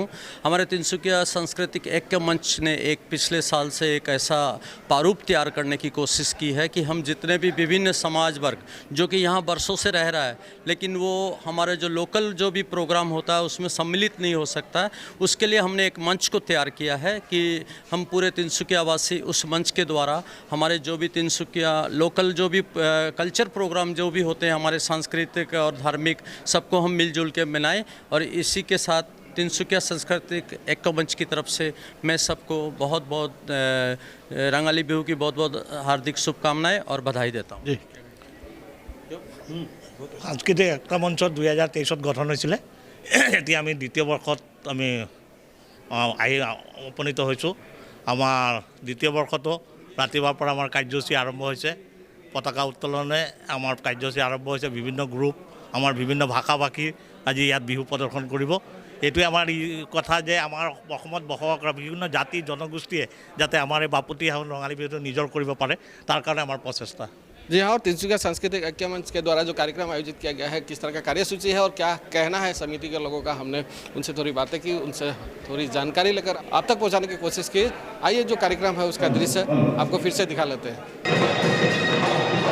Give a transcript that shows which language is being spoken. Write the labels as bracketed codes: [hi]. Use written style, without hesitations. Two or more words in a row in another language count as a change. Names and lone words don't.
[hi] हमारे तिनसुकिया सांस्कृतिक ऐक्य मंच ने पिछले साल से एक ऐसा प्रारूप तैयार करने की कोशिश की है कि हम जितने भी विभिन्न समाज वर्ग जो कि यहाँ बरसों से रह रहा है, लेकिन वो हमारे जो लोकल जो भी प्रोग्राम होता है उसमें सम्मिलित नहीं हो सकता है, उसके लिए हमने एक मंच को तैयार किया है कि हम पूरे तिनसुकियावासी उस मंच के द्वारा हमारे जो भी तिनसुकिया लोकल जो भी [en] culture program [hi] जो भी होते हैं हमारे सांस्कृतिक और धार्मिक, सबको हम मिलजुल के मनाएं। और इसी के साथ तिनसुकिया सांस्कृतिक ऐक्य मंच की तरफ से मैं सबको बहुत बहुत रंगाली बिहू की बहुत बहुत हार्दिक शुभकामनाएं और बधाई देता हूँ। [as] সাংস্কৃতিক একটা মঞ্চ 2023 গঠন হৈছিলে। এতিয়া আমি দ্বিতীয় বৰ্ষত আমি উপনীত হৈছোঁ। আমাৰ দ্বিতীয় বৰ্ষতো ৰাতিপুৱাৰ পৰা আমাৰ কাৰ্যসূচী আৰম্ভ হৈছে। পতাকা উত্তোলনে আমাৰ কাৰ্যসূচী আৰম্ভ হৈছে। বিভিন্ন গ্ৰুপ, আমাৰ বিভিন্ন ভাষা ভাষী আজি ইয়াত বিহু প্ৰদৰ্শন কৰিব। এইটোৱে আমাৰ কথা যে আমাৰ অসমত বসবাস কৰা বিভিন্ন জাতি জনগোষ্ঠীয়ে যাতে আমাৰ এই বাপতিসাহোন ৰঙালী বিহুটো নিজৰ কৰিব পাৰে তাৰ কাৰণে আমাৰ প্ৰচেষ্টা। [hi] जी हाँ, और तिनसुकिया सांस्कृतिक ऐक्य मंच के द्वारा जो कार्यक्रम आयोजित किया गया है, किस तरह का कार्यसूची है और क्या कहना है समिति के लोगों का, हमने उनसे थोड़ी बातें की, उनसे थोड़ी जानकारी लेकर आप तक पहुंचाने की कोशिश की। आइए जो कार्यक्रम है उसका दृश्य आपको फिर से दिखा लेते हैं।